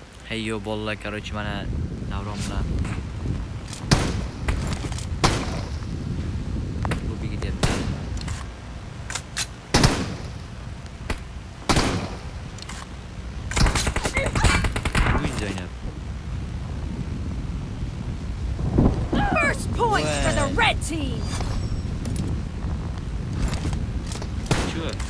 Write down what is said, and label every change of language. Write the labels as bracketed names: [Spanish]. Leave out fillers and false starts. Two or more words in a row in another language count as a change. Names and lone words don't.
[Uzbek] Hey yo bolalar, короче, mana Davron bilan klubga ketyapti. Uy Zaynab. [English] First point for the red team. [Uzbek] Shu.